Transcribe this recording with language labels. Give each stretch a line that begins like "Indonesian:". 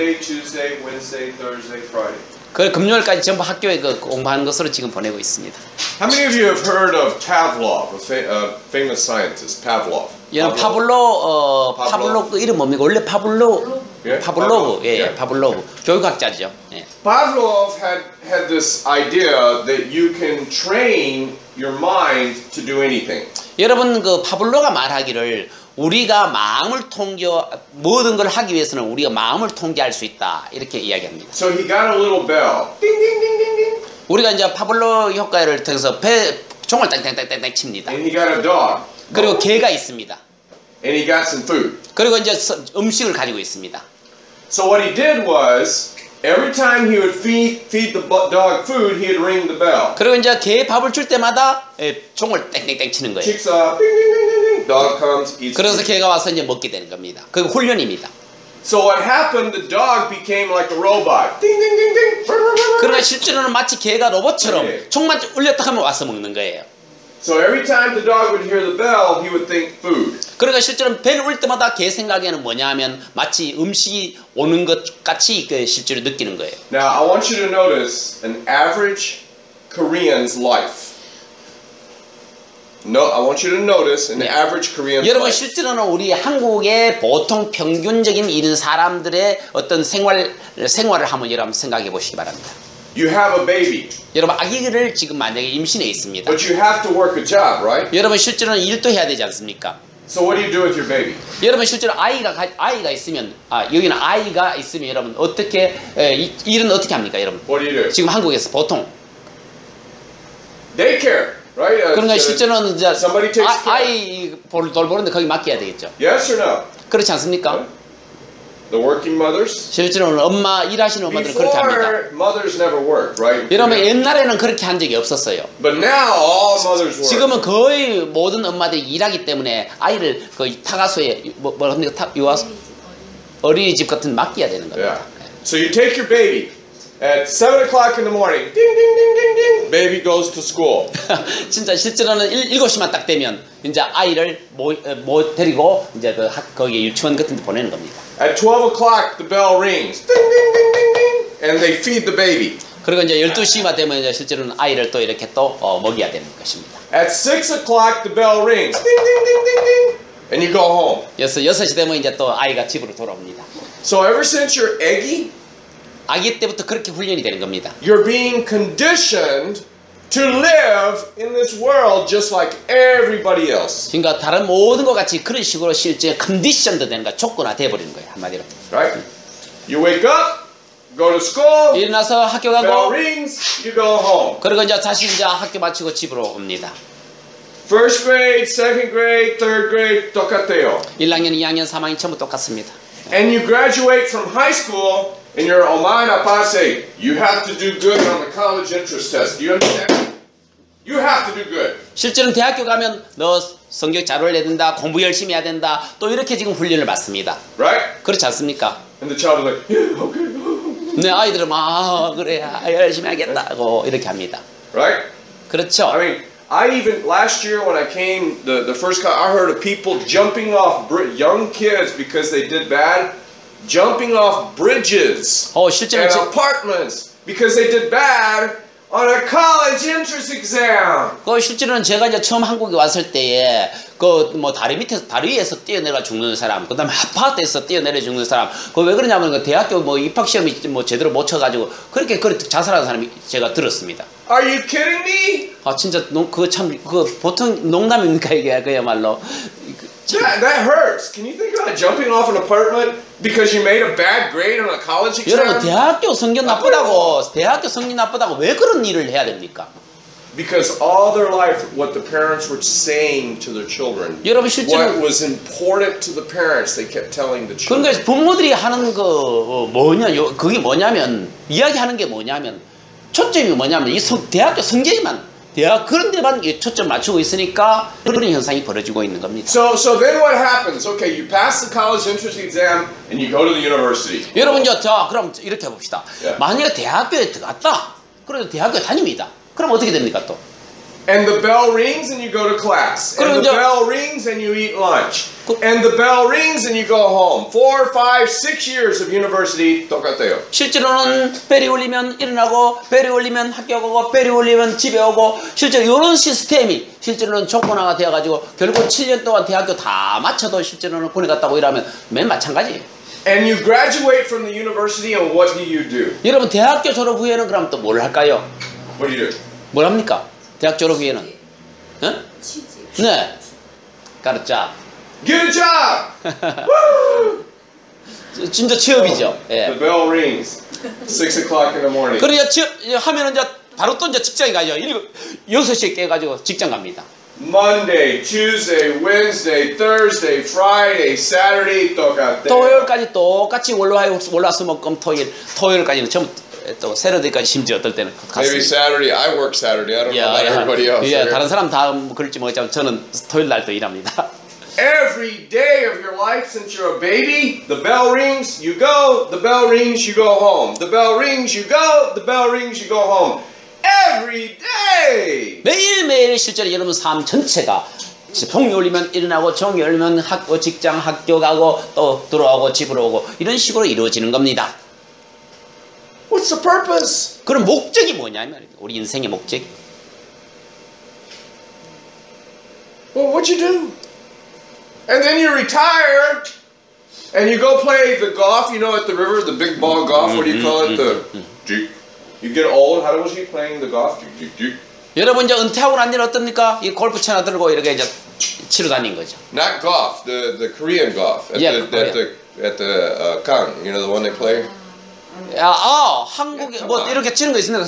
English: Monday, Tuesday, Wednesday, Thursday, Friday.
Korean: 그 금요일까지 전부 학교에 그 공부하는 것으로 지금 보내고 있습니다.
English: How many of you have heard of Pavlov, a famous scientist, Pavlov?
Korean: 여러분 파블로 그 이름 뭡니까? 원래 예? 파블로브 예, 예. 파블로브 교육학자죠. 예.
English: Pavlov had this idea that you can train your mind to do anything.
Korean: 여러분 그 파블로가 말하기를 우리가 마음을 모든 걸 하기 위해서는 우리가 마음을 통제할 수 있다 이렇게 이야기합니다.
English: So he got a little bell. Ding ding ding ding ding.
Korean: 우리가 이제 파블로 효과를 통해서 종을 땡땡땡땡 칩니다.
English: And he got a dog.
Korean: 그리고 개가 있습니다.
English: And he got some food.
Korean: 그리고 이제 음식을 가지고 있습니다.
English: So what he did was every time he would feed the dog food, he'd ring the bell.
Korean: 그리고 이제 개 밥을 줄 때마다 종을 땡땡땡 치는 거예요.
English: Chicks up. Ding ding ding ding ding. Dog comes, eats.
Korean: 그래서 개가 와서 이제 먹게 되는 겁니다. 그 훈련입니다.
English: So what happened? The dog became like a robot. Ding ding ding ding.
Korean: 그러나 실제로는 마치 개가 로봇처럼 네. 총만 울렸다 하면 와서 먹는 거예요.
English: So every time the dog would hear the bell, he would think food.
Korean: 그러니까 실제로는 벨을 울 때마다 개 생각에는 뭐냐 하면 마치 음식이 오는 것 같이 실제로 느끼는 거예요.
English: Now I want you to notice an average Korean's life. No, I want you to notice an average Korean's
Korean: 여러분
English: life.
Korean: 실제로는 우리 한국의 보통 평균적인 이런 사람들의 어떤 생활을 한번 여러분 생각해 보시기 바랍니다.
English: You have a baby,
Korean: 여러분 아기를 지금 만약에 임신해 있습니다.
English: but you have to work a job, right?
Korean: 여러분 실제로는 일도 해야 되지 않습니까?
English: So what do you do with your baby?
Korean: 여러분 실제로 아이가 있으면 여기는 아이가 있으면 여러분 어떻게 일은 어떻게 합니까, 여러분?
English: What do you do?
Korean: 지금 한국에서 보통
English: Daycare, right?
Korean: 그러니까 실제로는 이제
English: somebody takes care.
Korean: 아이 돌보는데 거기 맡겨야 되겠죠.
English: Yes or no?
Korean: 그렇지 않습니까?
English: The working mothers.
Korean: 실제로는 일하시는 엄마들은 그렇게 합니다.
English: Before mothers never worked, right?
Korean: 여러분 옛날에는 그렇게 한 적이 없었어요.
English: But now all mothers work.
Korean: 지금은 거의 모든 엄마들이 일하기 때문에 아이를 거의 타가소에 뭐랍니까? 어린이집 같은 맡겨야 되는 겁니다.
English: Yeah. So you take your baby at 7 o'clock in the morning. Ding ding ding ding ding. Baby goes to school.
Korean: 진짜 실제로는 7시만 딱 되면 이제 아이를 데리고 이제 거기 유치원 같은 데 보내는 겁니다.
English: At 12 o'clock the bell rings. Ding ding ding ding ding. And they feed the baby.
Korean: 그리고 이제 12시만 되면 이제 실제로는 아이를 또 이렇게 또 먹여야 되는 것입니다.
English: At 6 o'clock the bell rings. Ding ding ding ding ding. And you go home.
Korean: 6시 되면 이제 또 아이가 집으로 돌아옵니다.
English: So ever since you're eggy,
Korean: 아기 때부터 그렇게 훈련이 되는 겁니다.
English: you're being conditioned to live in this world just like everybody else.
Korean: 그러니까 다른 모든 것 같이 그런 식으로 실제 컨디션도 되는 거야. 조건화 돼버리는 거예요. 한마디로.
English: Right? You wake up, go to school,
Korean: 일어나서 학교
English: bell
Korean: 가고
English: rings, you go home.
Korean: 그리고 이제 다시 이제 학교 마치고 집으로 옵니다.
English: First grade, second grade, third grade,
Korean: 똑같아요. 1학년, 2학년, 3학년 전부 똑같습니다.
English: And you graduate from high school, and your oma and appa say, you have to do good on the college entrance test. Do you understand? You have to do good.
Korean: 실제로는 대학교 가면 너 성적 잘 올려야 된다, 공부 열심히 해야 된다, 또 이렇게 지금 훈련을 받습니다.
English: Right?
Korean: 그렇지 않습니까?
English: And the child is like, yeah, okay.
Korean: 네, 아이들은 그래, 열심히 하겠다고 이렇게 합니다.
English: Right?
Korean: 그렇죠?
English: I mean, I even, last year when I came, the first, I heard of people jumping off, young kids because they did bad, jumping off bridges
Korean: 실제로
English: and apartments because they did bad on a college entrance exam.
Korean: 실제로는 제가 이제 처음 한국에 왔을 때에 다리 위에서 뛰어내려 죽는 사람, 그다음에 아파트에서 뛰어내려 죽는 사람, 왜 그러냐면 대학교 입학 시험이 제대로 못 쳐가지고 그렇게 자살하는 사람이 제가 들었습니다.
English: Are you kidding me?
Korean: 진짜 보통 농담입니까 이게 그야말로.
English: That hurts. Can you think about jumping off an apartment because you made a bad grade on a college exam?
Korean: 여러분 대학교 성적 나쁘다고 왜 그런 일을 해야 됩니까?
English: Because all their life, what the parents were saying to their children,
Korean: 여러분 실제로
English: what was important to the parents, they kept telling the children.
Korean: 그러니까 부모들이 하는 그게 뭐냐면 이야기하는 게 뭐냐면 초점이 뭐냐면 대학교 성적에만 대학 그런 데만 초점 맞추고 있으니까 그런 현상이 벌어지고 있는 겁니다.
English: So then what happens? Okay, you pass the college entrance exam and you go to the university.
Korean: 여러분 자 그럼 이렇게 해봅시다. 예. 만약에 대학교에 들어갔다. 그래도 대학교 다닙니다. 그럼 어떻게 됩니까 또?
English: And the bell rings and you go to class. And the
Korean: 그럼 이제-
English: bell rings and you eat lunch. And the bell rings and you go home. 4, 5, 6 years of university
Korean: 똑같아요. 실제로는 벨이 울리면 일어나고 벨이 울리면 학교 가고 벨이 울리면 집에 오고 실제로 이런 시스템이 실제로는 조건화가 되어가지고 결국 7년 동안 대학교 다 마쳐도 실제로는 군에 갔다고 일하면 맨 마찬가지예요.
English: And you graduate from the university and what do?
Korean: 여러분 대학교 졸업 후에는 그럼 또 뭘 할까요?
English: What do?
Korean: 뭘 합니까? 대학 졸업 후에는? 어? 취직. 네. 가르자.
English: Get a job! Woo!
Korean: 진짜 취업이죠.
English: The
Korean: 예.
English: bell rings. 6 o'clock in the morning.
Korean: 그래야 취업 하면은 이제 바로 또 이제 직장에 가죠. 6시에 깨가지고 직장 갑니다.
English: Monday, Tuesday, Wednesday, Thursday, Friday, Saturday
Korean: 똑같아요. 토요일까지 똑같이 월화수목금 토요일까지는 전부 또 세러데이까지 심지어 어떨 때는
English: Maybe
Korean: 갔습니다.
English: Saturday. I work Saturday. I don't know about everybody else.
Korean: 예,
English: okay?
Korean: 다른 사람 다 그럴지 모르겠지만 저는 토요일 날 또 일합니다.
English: Every day of your life since you're a baby, the bell rings, you go, the bell rings, you go home. The bell rings, you go, the bell rings, you go home. Every day!
Korean: 매일매일 실제로 여러분 삶 전체가 종이 울리면 일어나고 종이 울리면 학교 직장 학교 가고 또 들어오고 집으로 오고 이런 식으로 이루어지는 겁니다.
English: What's the purpose?
Korean: 그럼 목적이 뭐냐면 우리 인생의 목적.
English: Well, what'd you do? And then you retire and you go play the golf, you know, at the river, the big ball golf, what do you call it? You get old, how was he playing the golf?
Korean: 여러분 이제 은퇴하고 난 뒤는 어떻습니까? 이 골프채나 들고 이렇게 이제 치러 다닌 거죠.
English: Not golf, the Korean golf at Yeah, the Kang, you know, the one they play.
Korean: 한국에 뭐 이렇게 치는 거 있습니다.